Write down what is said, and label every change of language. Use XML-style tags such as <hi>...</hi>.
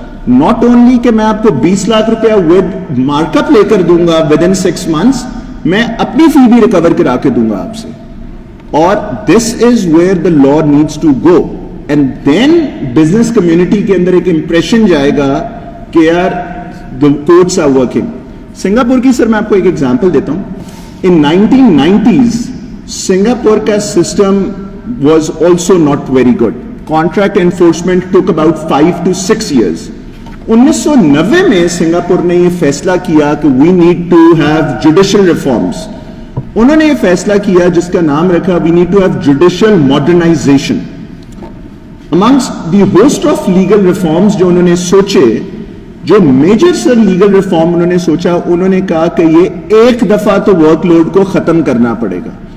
<en>not only</en> <ur>کہ میں آپ کو 20 لاکھ روپیہ ود مارک اپ لے کر دوں گا</ur> <en>within 6 months,</en> <ur>میں اپنی فی بھی ریکور کرا کے دوں گا آپ سے.</ur> <en>اور this is where the law needs to go, and then</en> <ur>business community کے اندر ایک امپریشن جائے گا کہ یار</ur> <en>the courts are working.</en> <ur>Singapore کی سر میں آپ کو ایک ایگزامپل دیتا ہوں.</ur> <en>In 1990s Singapore کا system was also not very good. Contract enforcement took about 5 to 6 years.</en> <ur>1990 میں سنگاپور نے یہ فیصلہ کیا کہ</ur> <en>we need to have judicial reforms.</en> <ur>انہوں نے یہ فیصلہ کیا جس کا نام رکھا</ur> <en>we need to have judicial modernization. Amongst the host of legal reforms</en> <ur>جو انہوں نے سوچے, جو میجر سر لیگل ریفارم انہوں نے سوچا, انہوں نے کہا کہ یہ ایک دفعہ تو ورک لوڈ کو ختم کرنا پڑے گا.</ur>